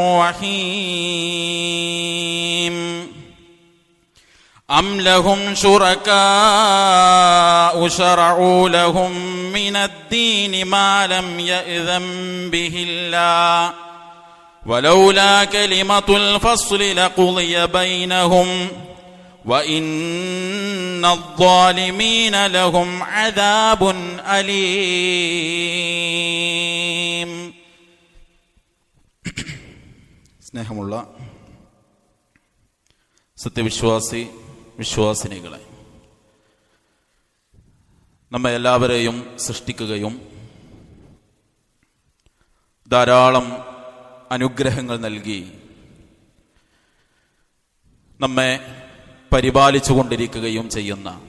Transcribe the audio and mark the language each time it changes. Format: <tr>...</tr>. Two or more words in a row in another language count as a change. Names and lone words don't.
<ar>الرحيم أم لهم شركاء شرعوا لهم من الدين ما لم يأذن به الله ولولا كلمة الفصل لقضي بينهم وإن الظالمين لهم عذاب أليم.</ar> <ml>സ്നേഹമുള്ള വിശ്വാസിനികളെ, നമ്മെ എല്ലാവരെയും സൃഷ്ടിക്കുകയും ധാരാളം അനുഗ്രഹങ്ങൾ നൽകി നമ്മെ പരിപാലിച്ചു കൊണ്ടിരിക്കുകയും ചെയ്യുന്ന</ml>